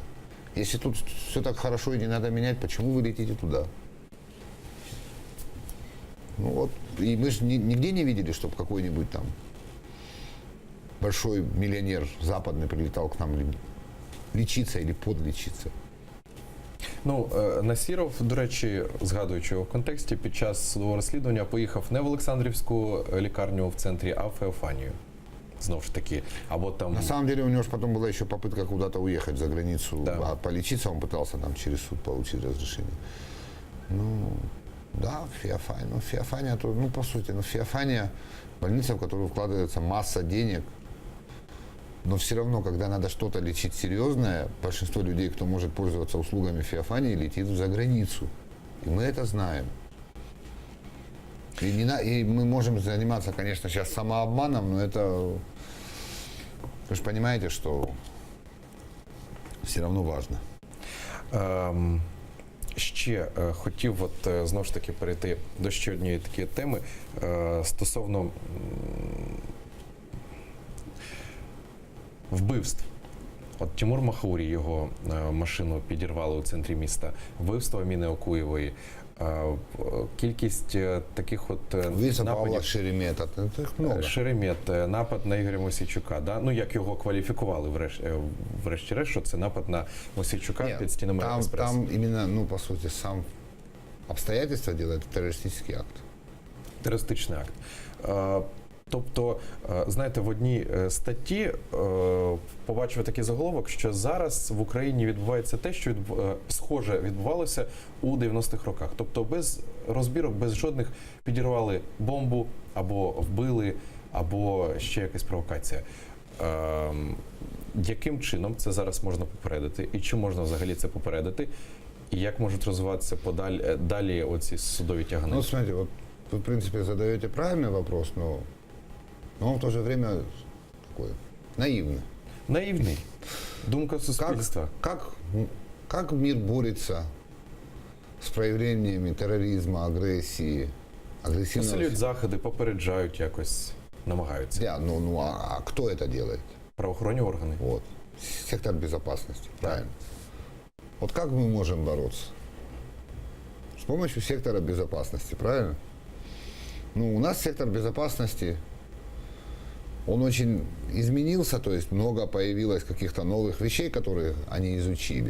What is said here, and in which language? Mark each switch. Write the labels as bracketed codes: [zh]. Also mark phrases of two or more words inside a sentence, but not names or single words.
[ru] Если тут все так хорошо и не надо менять, почему вы летите туда? Ну вот, и мы же нигде не видели, чтобы какой-нибудь там большой миллионер западный прилетал к нам лечиться или подлечиться. [uk] Ну, Насіров, до речі, згадуючи його в контексті, під час судового розслідування поїхав не в Олександрівську лікарню в центрі, а в Феофанію. Знову ж таки, або там... [ru] На самом деле у него же потом была еще попытка куда-то уехать за границу, Да. а полечиться он пытался там через суд получить разрешение. Ну, да, Феофания. Ну, Феофания, то, ну, по сути, ну, Феофания больница, в которую вкладывается масса денег, но все равно, когда надо что-то лечить серьезное, большинство людей, кто может пользоваться услугами Феофании, летит за границу. И мы это знаем. И мы можем заниматься, конечно, сейчас самообманом, но это... Вы же понимаете, что все равно важно. [uk] Ще хотів знову ж таки перейти до ще однієї такої теми стосовно вбивств. От Тимур Махаурі, його машину підірвали у центрі міста, вбивство Аміни Окуєвої, кількість таких от [ru] Убийца Павла [uk] нападів. [ru] Шеремета, это их много. [uk] Шеремет, напад на Ігоря Мосійчука, да? Ну, як його кваліфікували врешті-решт, що це напад на Мосійчука [ru] Нет, [uk] під стінами Експресу. [ru] там именно, ну, по сути, сам обстоятельства делают террористический акт. [uk] Терористичний акт. Тобто, знаєте, в одній статті побачив такий заголовок, що зараз в Україні відбувається те, що схоже відбувалося у 90-х роках. Тобто без розбірок, без жодних підірвали бомбу, або вбили, або ще якась провокація. Яким чином це зараз можна попередити? І чи можна взагалі це попередити? І як можуть розвиватися далі оці судові тягани? [ru] Ну, смотрите, вот вы, в принципе, задаете правильный вопрос, но он в то же время такой наивный. [uk] Наївний. Думка суспільства. [ru] Как мир борется с проявлениями терроризма, агрессии, агрессивного... [uk] Посилюють заходи, попереджають якось, намагаються. [ru] Да, а кто это делает? [uk] Правоохоронні органи. [ru] Вот. Сектор безопасности, правильно. Вот как мы можем бороться? С помощью сектора безопасности, правильно? Ну, у нас сектор безопасности, он очень изменился, то есть много появилось каких-то новых вещей, которые они изучили.